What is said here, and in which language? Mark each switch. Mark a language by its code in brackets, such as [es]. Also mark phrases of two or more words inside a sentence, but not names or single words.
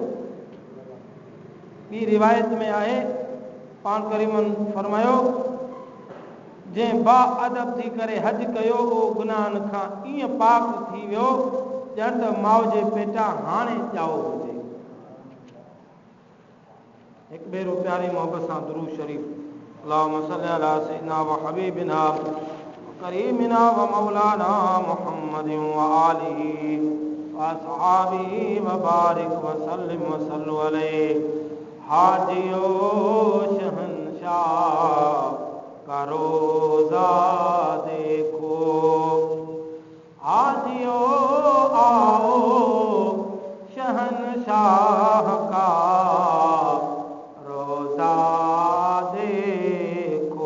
[sd] ॿी रिवायत में आहे पाण करीमन फरमायो जंहिं बा अदब थी करे हज कयो उहो गुनाहनि खां ईअं पाक थी वियो ॼण त माउ जे पेटां हाणे ॼाओ हुजे। हिकु भेरो प्यारी मोहब्बत सां दुरूद शरीफ [ar] اللهم صل على سيدنا وحبيبنا وكريمنا ومولانا محمد وآله وأصحابه وبارك وسلم وصلوا عليه. [ur] حاجیو شہنشاہ کا روضہ دیکھو، حاجیو آؤ شہنشاہ کا روضہ دیکھو.